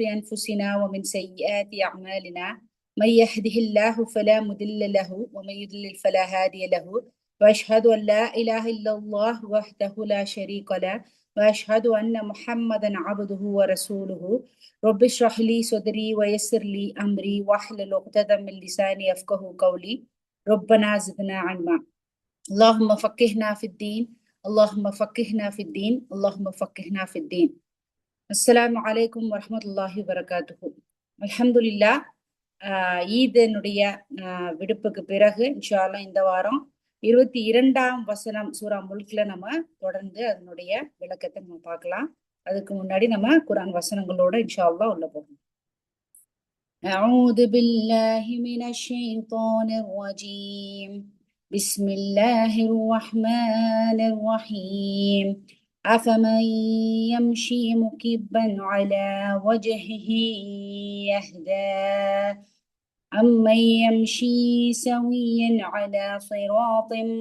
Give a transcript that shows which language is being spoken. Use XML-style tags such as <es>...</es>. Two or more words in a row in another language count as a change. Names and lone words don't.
<ar>أنفسنا ومن سيئات أعمالنا من يهده الله فلا مضل له ومن يضلل فلا هادي له وأشهد أن لا إله إلا الله وحده لا شريك له وأشهد أن محمدا عبده ورسوله رب اشرح لي صدري ويسر لي أمري واحلل عقدة من لساني يفقهوا قولي ربنا زدنا علما اللهم فقهنا في الدين اللهم فقهنا في الدين اللهم فقهنا في الدين. السلام عليكم ورحمة الله وبركاته.</ar> <ta>அல்ஹம்துலில்லாஹ். ஈதனுடைய விடுப்புக்கு பிறகு</ta> <ar>إن شاء الله</ar> <ta>இந்த வாரம் 22ஆம் வசனம் சூரா முல்க்ல நம்ம தொடர்ந்து அதனுடைய விளக்கத்தை நம்ம பார்க்கலாம். அதுக்கு முன்னாடி நம்ம குர்ஆன் வசனங்களோட</ta> <ar>إن شاء الله</ar> <ta>உள்ள போகணும்.</ta> <ar>أعوذ بالله من الشيطان الرجيم بسم الله الرحمن الرحيم أفمن يمشي مكبا على وجهه يهدى أمن يمشي سويا على صراط</ar>